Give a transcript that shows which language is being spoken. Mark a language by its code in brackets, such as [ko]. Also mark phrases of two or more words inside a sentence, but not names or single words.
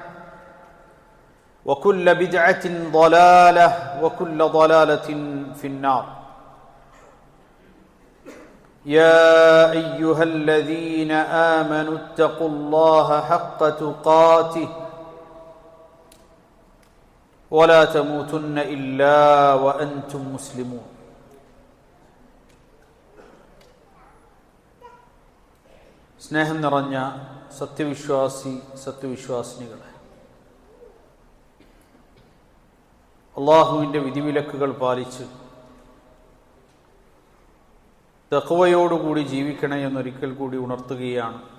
[ar] وكل بدعة ضلالة وكل ضلالة في النار يا أيها الذين آمنوا اتقوا الله حق تقاته ولا تموتن إلا وأنتم مسلمون [ml] സ്നേഹം നിറഞ്ഞ സത്യവിശ്വാസിനികളെ, അള്ളാഹുവിൻ്റെ വിധിവിലക്കുകൾ പാലിച്ച് തഖ്വയോടുകൂടി ജീവിക്കണേ എന്നൊരിക്കൽ കൂടി ഉണർത്തുകയാണ്.